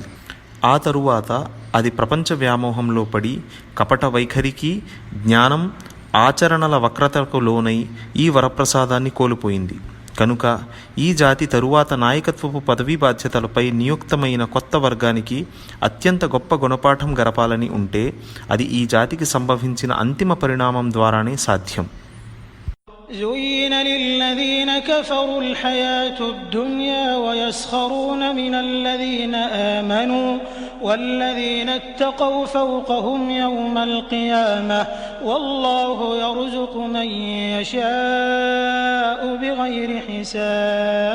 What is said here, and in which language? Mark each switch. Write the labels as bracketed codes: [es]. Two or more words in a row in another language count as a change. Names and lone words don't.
[te] ఆ తరువాత అది ప్రపంచ వ్యామోహంలో పడి కపట వైఖరికి, జ్ఞానం, ఆచరణల వక్రతకు లోనై ఈ వరప్రసాదాన్ని కోల్పోయింది. కనుక ఈ జాతి తరువాత నాయకత్వపు పదవీ బాధ్యతలపై నియుక్తమైన కొత్త వర్గానికి అత్యంత గొప్ప గుణపాఠం గరపాలని ఉంటే అది ఈ జాతికి సంభవించిన అంతిమ పరిణామం ద్వారానే సాధ్యం. [ar] زين للذين كفروا الحياة الدنيا ويسخرون من الذين آمنوا والذين اتقوا فوقهم يوم القيامة والله يرزق من يشاء بغير حساب.